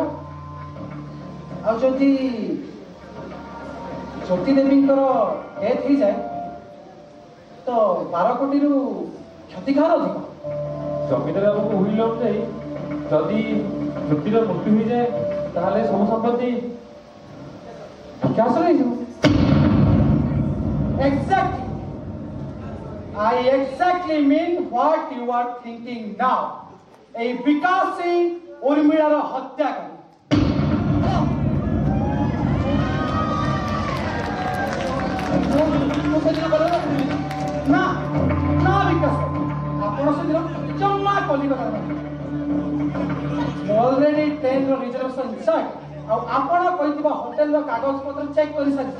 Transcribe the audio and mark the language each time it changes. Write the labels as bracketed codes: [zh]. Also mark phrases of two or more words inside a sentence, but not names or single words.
[or] ଆଉ ଯଦି ଜ୍ୟୋତିଦେବୀଙ୍କର ଡେଥ୍ ହେଇଯାଏ ତ 12 କୋଟିରୁ କ୍ଷତି କାହାର ଅଧିକ? ଜମିଦାର ବାବୁଙ୍କୁ ଉଇଲ୍ ଅନୁଯାୟୀ ଯଦି ଜ୍ୟୋତିର ମୃତ୍ୟୁ ହୋଇଯାଏ ତାହେଲେ ସବୁ ସମ୍ପତ୍ତି କ୍ୟାନ୍ସଲ ହେଇଯିବ। Exactly. [en] I exactly mean what you are thinking now. [or] A ବିକାଶ ସିଂ ଉର୍ମିଳାର ହତ୍ୟାକାରୀ। ନା ନା ବିକାଶ, ଆପଣ ସେଦିନ ଜମା କଲିକତା ମୁଁ ଅଲରେଡି ଟ୍ରେନର [en] reservation check [or] ଆଉ ଆପଣ କହିଥିବା ହୋଟେଲର କାଗଜପତ୍ର ଚେକ୍ କରିସାରିଛି।